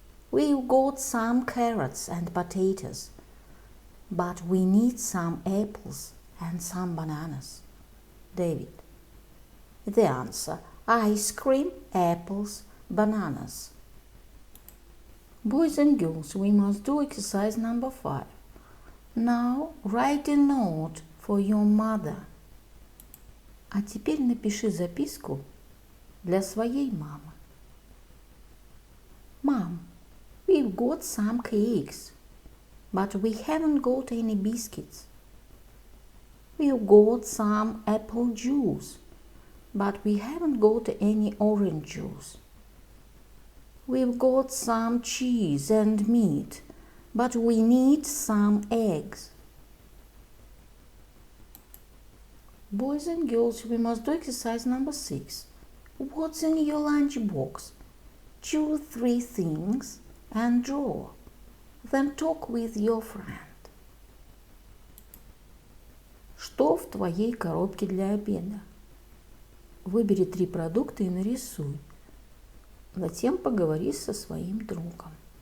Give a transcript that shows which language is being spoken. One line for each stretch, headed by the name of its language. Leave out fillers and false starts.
English: We've got some carrots and potatoes, but we need some apples and some bananas. David. The answer: ice cream, apples, bananas. Boys and girls, we must do exercise number 5. Now write a note for your mother.
Russian: А теперь напиши записку для своей мамы.
English: Mom, we've got some cakes, but we haven't got any biscuits. We've got some apple juice, but we haven't got any orange juice. We've got some cheese and meat, but we need some eggs. Boys and girls, we must do exercise number 6. What's in your lunch box? Choose 3 things and draw. Then talk with your friend.
Russian: Что в твоей коробке для обеда? Выбери 3 продукта и нарисуй. Затем поговори со своим другом.